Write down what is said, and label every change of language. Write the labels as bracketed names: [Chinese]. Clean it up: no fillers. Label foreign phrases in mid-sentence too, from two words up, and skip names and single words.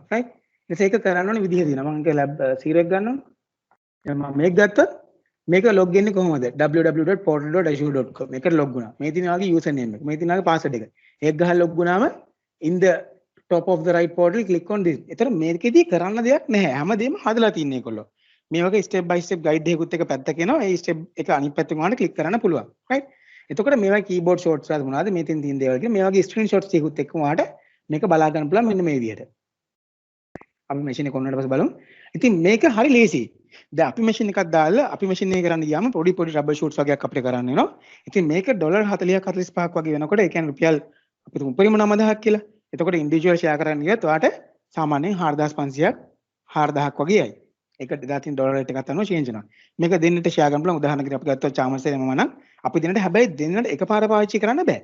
[Sinhala] right ඊට ඒක කරන්න ඕනේ විදිහ තියෙනවා. මම ලැබ් 0 එක ගන්නවා. දැන් මම මේක ගත්තොත් මේක log වෙන්නේ කොහොමද? www.portal.azure.com. මේකට log වුණා. මේ තියෙන වාගේ [English] user name [Sinhala] එක. මේ තියෙන වාගේ password එක. ඒක ගහලා log වුණාම [English] in the top of the right portal click on this. [Sinhala] ඒතර මේකෙදී කරන්න දෙයක් නැහැ. හැමදේම හදලා තින්නේ ඒගොල්ලෝ. මේ වගේ [English] step by step guide [Sinhala] එකකුත් එක පැත්තක එනවා. ඒ step එක අනිත් පැත්තෙන් වහන්න click කරන්න පුළුවන්. right එතකොට මේවා [English] keyboard shortcuts [Sinhala] වල මොනවද මේ තියෙන දේවල් කියලා මේ වගේ screenshots ටිකුත් එක්ක ඔයාලට මේක බලා ගන්න පුළුවන් මෙන්න මේ විදිහට. අපි machine එක කොන්නට පස්සේ බලමු. ඉතින් මේක හරි ලේසි. දැන් අපි machine එකක් දාලා අපි machine එක කරන්න ගියාම පොඩි [English] trouble shoots [Sinhala] වගේක් අපිට කරන්න වෙනවා. ඉතින් මේක $40ක් 45ක් වගේ වෙනකොට ඒ කියන්නේ රුපියල් අපි තුමු උපරිම 9000ක් කියලා. එතකොට [English] individual share [Sinhala] කරන්න ගියත් ඔයාලට සාමාන්‍යයෙන් 4500ක් 4000ක් වගේයි. ඒක 2003 [English] dollar rate [Sinhala] එකකට අනුව චේන්ජ් වෙනවා. මේක දෙන්නට ෂෙයා ගන්න පුළුවන්. උදාහරණයක් අපි ගත්තොත් චාමර්සේ මම නම් අපි දෙන්නට හැබැයි දෙන්නට එකපාර පාවිච්චි කරන්න බෑ.